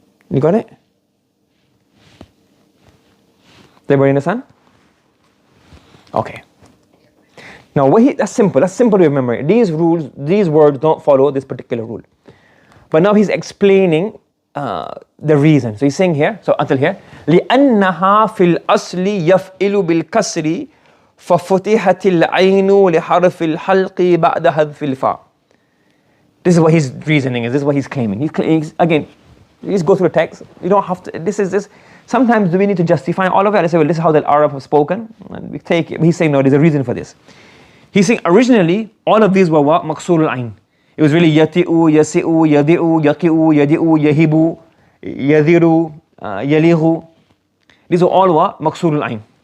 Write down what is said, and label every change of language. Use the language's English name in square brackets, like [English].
[English] You got it? Everybody understand? Okay. Now, that's simple. That's simple to remember. These rules, these words don't follow this particular rule. But now he's explaining the reason. So he's saying here, so until here, [Arabic] لأنها في الأصل يفعل بالكسر ففتحت العين لحرف الحلق بعد حذف الفاء. [English] This is what his reasoning is. This is what he's claiming. He's again, just go through the text. You don't have to. This is this. Sometimes do we need to justify all of it? I say, well, this is how the Arab have spoken, and we take it. He's saying no. There's a reason for this. He's saying originally all of these were what? Maqsurul ayn. It was really yati'u, yasi'u, yadi'u, yaqi'u, yadi'u, yahibu, yadiru, yalighu. These were all what? Maqsurul ayn.